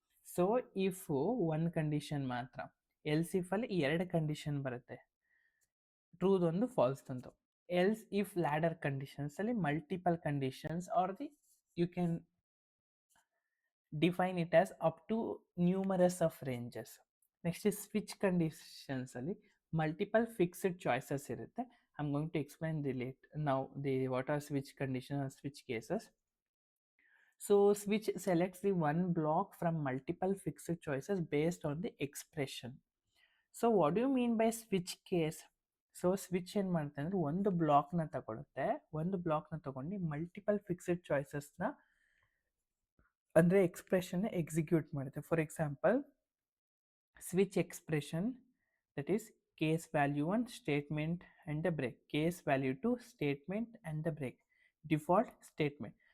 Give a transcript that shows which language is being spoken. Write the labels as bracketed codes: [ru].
[kn] So if one condition ಮಾತ್ರ, else if ಅಲ್ಲಿ 2 condition ಬರುತ್ತೆ, ಟ್ರೂದೊಂದು ಫಾಲ್ಸ್ದೊಂದು. [en] Else if ladder conditions ಅಲ್ಲಿ multiple conditions are the you can define it as up to numerous of ranges. [kn] Next switch conditions ಅಲ್ಲಿ multiple fixed choices ಇರುತ್ತೆ. [en] I am going to explain what are switch conditions and switch cases. So switch selects the one block from multiple fixed choices based on the expression. So what do you mean by switch case? [kn] So switch ಏನು ಮಾಡುತ್ತೆ ಅಂದರೆ, ಒಂದು ಬ್ಲಾಕ್ನ ತಗೊಳುತ್ತೆ, ಒಂದು ಬ್ಲಾಕ್ನ ತಗೊಂಡು multiple fixed ಚಾಯ್ಸಸ್ನ ಅಂದರೆ ಎಕ್ಸ್ಪ್ರೆಷನ್ನ ಎಕ್ಸಿಕ್ಯೂಟ್ ಮಾಡುತ್ತೆ. [en] For example, switch expression, that is case value 1 statement and a break, case value 2 statement and a break, default statement.